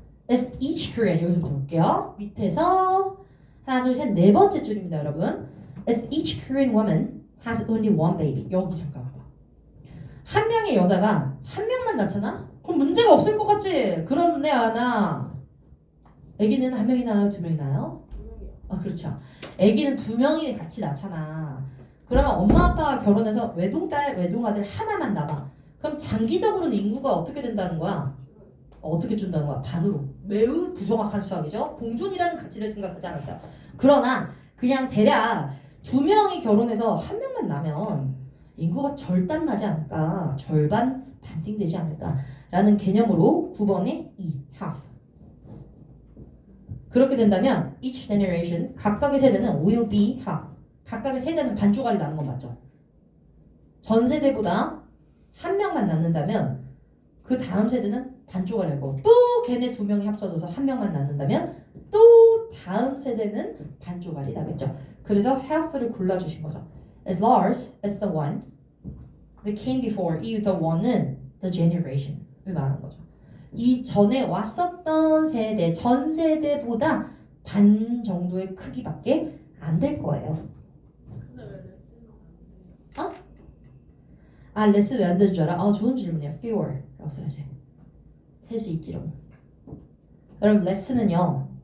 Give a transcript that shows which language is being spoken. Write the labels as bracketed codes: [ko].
[en] If each Korean [ko] 여기서부터 볼게요. 밑에서 하나 둘 셋 네 번째 줄입니다, 여러분. [en] If each Korean woman has only one baby. [ko] 여기 잠깐 봐봐. 한 명의 여자가 한 명만 낳잖아? 그럼 문제가 없을 것 같지? 그렇네, 아나. 아기는 한 명이 낳아요? 두 명이 낳아요? 그렇죠. 아기는 두 명이 같이 낳잖아. 그러면 엄마 아빠가 결혼해서 외동딸, 외동아들 하나만 낳아. 그럼 장기적으로는 인구가 어떻게 된다는 거야? 어떻게 준다는 거야? 반으로. 매우 부정확한 수학이죠. 공존이라는 가치를 생각하지 않았어요. 그러나 그냥 대략 두 명이 결혼해서 한 명만 낳으면 인구가 절단 나지 않을까? 절반 반띵되지 않을까? 라는 개념으로 9번에 2, half. 그렇게 된다면 [en] each generation, [ko] 각각의 세대는 [en] will be half. [ko] 각각의 세대는 반쪽알이 나는 건 맞죠? 전 세대보다 한 명만 낳는다면 그 다음 세대는 반쪽알이 나고 또 걔네 두 명이 합쳐져서 한 명만 낳는다면 또 다음 세대는 반쪽알이 나겠죠. 그래서 half를 골라주신 거죠. [en] As large as the one that came before, [ko] 이 the one은 the generation을 말하는 거죠. 이 전에 왔었던 세대, 전 세대보다 반 정도의 크기밖에 안 될 거예요. 근데 왜 레슨은 안 돼요? 레슨 왜 안 되는 줄 알아? 좋은 질문이야. fewer 라고 써야지. 셀 수 있지롱. 여러분 레슨은요.